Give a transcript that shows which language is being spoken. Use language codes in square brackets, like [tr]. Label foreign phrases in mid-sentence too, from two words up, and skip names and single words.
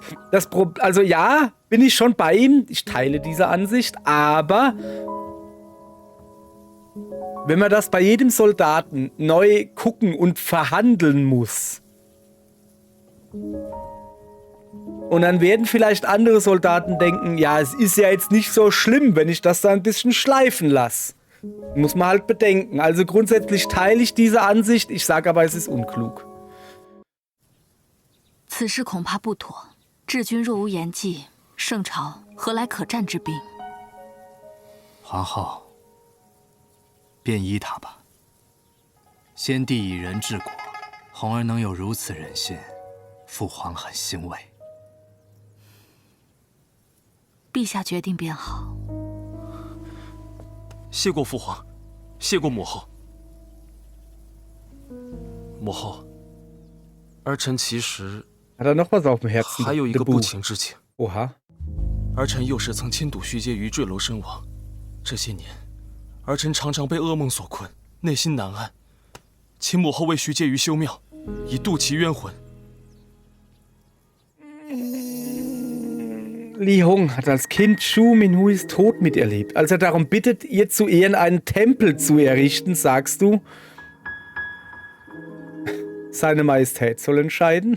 [de] Also ja, bin ich schon bei ihm, ich teile diese Ansicht, aber wenn man das bei jedem Soldaten neu gucken und verhandeln muss, und dann werden vielleicht andere Soldaten denken, ja, es ist ja jetzt nicht so schlimm, wenn ich das da ein bisschen schleifen lasse. Muss man halt bedenken. Also grundsätzlich teile ich diese Ansicht, ich sage aber, es ist unklug. [zh] 此事恐怕不妥，治军若无言纪，圣朝何来可战之兵？皇后，便依他吧。先帝以仁治国，红儿能有如此忍心，父皇很欣慰。陛下决定便好。谢过父皇，谢过母后。母后，儿臣其实 [de] Hat er noch was auf dem Herzen? [zh] 还有一个不情之请。 [de] Oha. [zh] 儿臣幼时曾亲睹徐阶于坠楼身亡，这些年，儿臣常常被噩梦所困，内心难安。请母后为徐阶于修庙，以度其冤魂。 [de] Li Hong hat als Kind Shu Minhuis Tod miterlebt. Als er darum bittet, ihr zu Ehren einen Tempel zu errichten, sagst du, seine Majestät soll entscheiden.